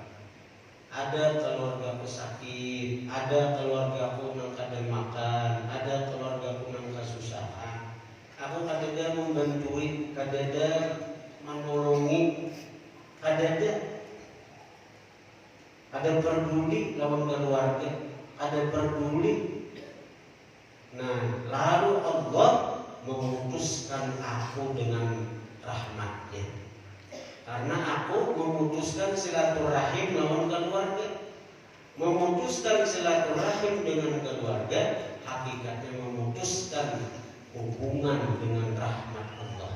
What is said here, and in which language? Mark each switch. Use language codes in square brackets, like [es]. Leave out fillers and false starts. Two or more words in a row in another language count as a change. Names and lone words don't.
[id] Ada keluargaku sakit, ada keluargaku nang kada makan, ada keluargaku nang kesusahan. [bjn] Aku kadada membantui, kadada menolongi, kadada ada peduli lawan keluarga, ada peduli. [id] Nah, lalu Allah memutuskan aku dengan rahmatnya. Karena aku memutuskan silaturahim lawan keluarga. Memutuskan silaturahim dengan keluarga, hakikatnya memutuskan hubungan dengan rahmat Allah.